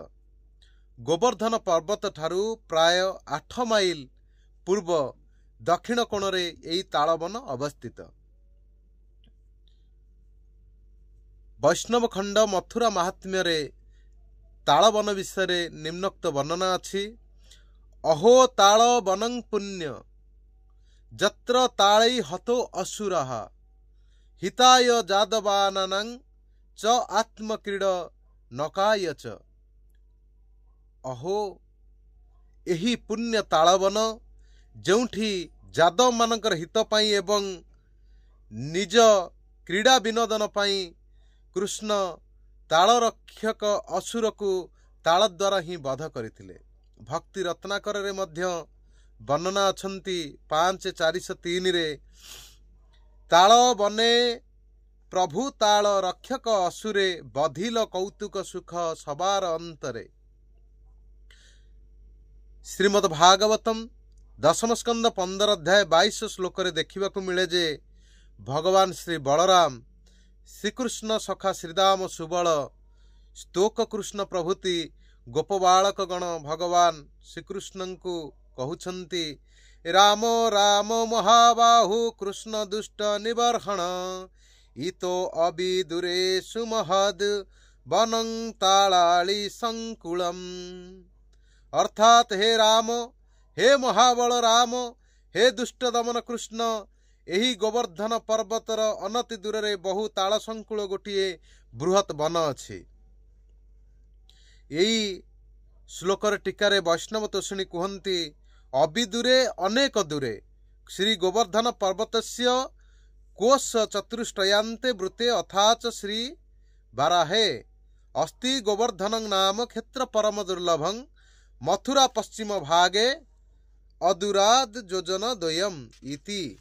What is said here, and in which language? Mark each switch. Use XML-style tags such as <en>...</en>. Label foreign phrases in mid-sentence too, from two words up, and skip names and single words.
<or>ଗୋବର୍ଦ୍ଧନ ପର୍ବତ ଠାରୁ ପ୍ରାୟ 8 ମାଇଲ ପୂର୍ବ ଦକ୍ଷିଣ କୋଣ ରେ ଏହି ତାଳବନ ଅବସ୍ଥିତ। ବୈଷ୍ଣବ ଖଣ୍ଡ ମଥୁରା ମାହାତ୍ମ୍ୟ ରେ ତାଳବନ ବିଷୟ ନିମ୍ନୋକ୍ତ ବର୍ଣ୍ଣନା ଅଛି।</or> <sa>अहो तालवनं पुण्य जत्र तालै हतो असुरः हिताय जादवानां च आत्मक्रीड नकाय च।</sa> <or>ଅହୋ ଏହି ପୁଣ୍ୟ ତାଳବନ ଯୋଉଁଠି ଯାଦବ ମାନଙ୍କର ହିତ ପାଇଁ ଏବଂ ନିଜ କ୍ରୀଡ଼ା ବିନୋଦନ ପାଇଁ କୃଷ୍ଣ ତାଳ ରକ୍ଷକ ଅସୁର କୁ ତାଳ ଦ୍ୱାରା ହିଁ ବଧ କରିଥିଲେ। ଭକ୍ତି ରତ୍ନାକର ରେ ମଧ୍ୟ ବର୍ଣ୍ଣନା ଅଛନ୍ତି 5403 ରେ</or> <bn>তাল বনে প্রভু তাল রক্ষক অসুরে বধিল কৌতুক সুখ সবার অন্তরে।</bn> <or>ଶ୍ରୀମଦ୍ ଭାଗବତମ ଦଶମ ସ୍କନ୍ଦ 15 ଅଧ୍ୟାୟ 22 ଶ୍ଳୋକ ରେ ଦେଖିବା କୁ ମିଳେ ଯେ ଭଗବାନ ଶ୍ରୀ ବଳରାମ ଶ୍ରୀକୃଷ୍ଣ ସଖା ଶ୍ରୀଦାମ ସୁବଳ ସ୍ତୋକ କୃଷ୍ଣ ପ୍ରଭୃତି ଗୋପବାଳକ ଗଣ ଭଗବାନ ଶ୍ରୀକୃଷ୍ଣ କୁ କହୁଛନ୍ତି</or> <sa>राम राम महाबाहु कृष्ण दुष्ट निबर्हण इतो अबिदुरे सुमहद वनं तालाळी संकुलम।</sa> <or>ଅର୍ଥାତ ହେ ରାମ, ହେ ମହାବଳ ରାମ, ହେ ଦୁଷ୍ଟ ଦମନ କୃଷ୍ଣ, ଏହି ଗୋବର୍ଦ୍ଧନ ପର୍ବତର ଅନତି ଦୂର ରେ ବହୁ ତାଳ ସଙ୍କୁଳ ଗୋଟିଏ ବୃହତ ବନ ଅଛି। ଏହି ଶ୍ଳୋକର ଟୀକାରେ ବୈଷ୍ଣବ ତୋଷିଣୀ କହନ୍ତି</or> <sa>अबिदूरे अनेक दूरे श्री गोवर्धन पर्वतस्य कोश चतुष्टयांते वृते अथाच श्री बाराहे अस्ति गोवर्धनं नाम क्षेत्र परम दुर्लभं मथुरा पश्चिम भागे अदूराद योजन द्वयम् इति।</sa>